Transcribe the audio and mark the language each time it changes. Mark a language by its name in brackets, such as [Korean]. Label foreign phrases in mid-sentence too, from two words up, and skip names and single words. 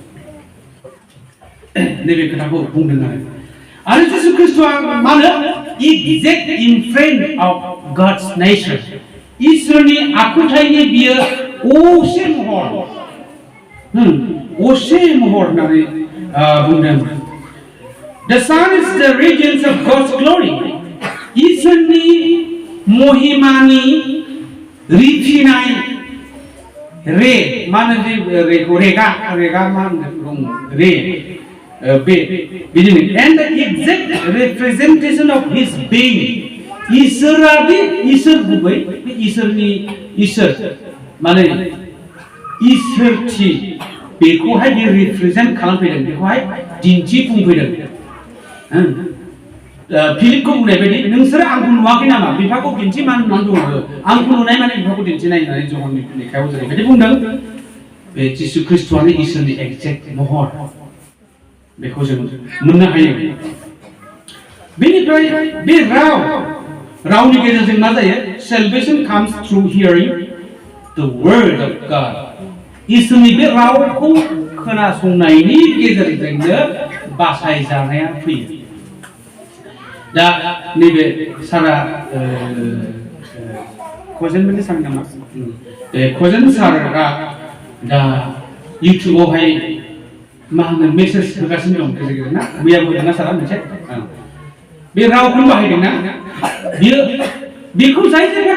[Bodo] नैबे खोथाखौ बुंदों आरो जिसु ख्रीष्टआ मानो [English] exact imprint of God's nature [Bodo] ईश्वरनि आखुथायनि बियो असे महर होननानै बुंदों [English] The sun is the radiance of God's glory [Bodo] ईश्वरनि महिमानि रिफिनाय रे मानो रेखौ रेगा मा होनदों रे [English] and the exact representation of his being [Bodo] ईश्वरादि ईश्वर गुबै ईश्वर माने ईश्वरथि बेखौहाय बे रिप्रेजेन्ट खालामफैदों बेखौहाय दिन्थिफुंफैदों फिलिपखौ बुंनाय बायदि नोंसोरो आंखौ नुवाखै नामा बिफाखौ दिन्थि मानो होननानै बुङो आंखौ नुनाय माने बिफाखौ दिन्थिनाय होननानै जहननि लेखायाव जेरैबायदि बुंदों बे जिसु ख्रीष्टआनो ईश्वरनि एक्जेक्ट महर बेखौ जों मोननो हायो बेनिफ्राय बे रावनि गेजेरजों मा जायो [English] salvation comes through hearing the word of God [Bodo] ईश्वरनि बे रावखौ खोनासंनायनि गेजेरजोंनो बासायजानाया फैयो दा नैबे सारा खजेनमोननि सार नामा खजेन सारआ दा इउटिउबावहाय मा होनो मेसेज होगासिनो दं गेजेर गेजेर ना मैयाबो होदोंना सारा मोनसे बे रावखौनो बाहायदोंना बेखौ जाय जायगा